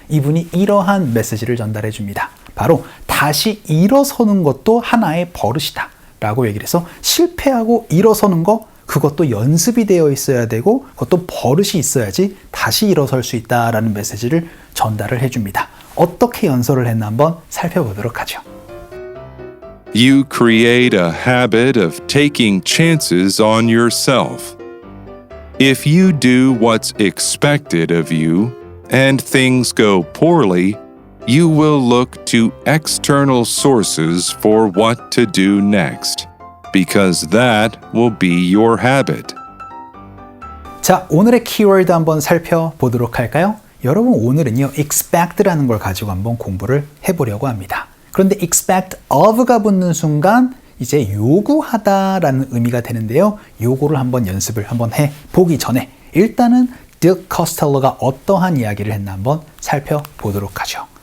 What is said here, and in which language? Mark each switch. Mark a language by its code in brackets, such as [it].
[ko] 이분이 이러한 메시지를 전달해 줍니다. 바로 다시 일어서는 것도 하나의 버릇이다 라고 얘기를 해서 실패하고 일어서는 거 그것도 연습이 되어 있어야 되고 그것도 버릇이 있어야지 다시 일어설 수 있다라는 메시지를 전달을 해줍니다. 어떻게 연설을 했나 한번 살펴보도록 하죠. [en] You create a habit of taking chances on yourself. If you do what's expected of you and things go poorly, you will look to external sources for what to do next, because that will be your habit. [ko] 자, 오늘의 키워드 한번 살펴보도록 할까요? 여러분, 오늘은요, expect라는 걸 가지고 한번 공부를 해보려고 합니다. 그런데 expect of가 붙는 순간 이제 요구하다라는 의미가 되는데요. 요거를 한번 연습을 한번 해보기 전에 일단은 딕 코스텔로가 어떠한 이야기를 했나 한번 살펴보도록 하죠.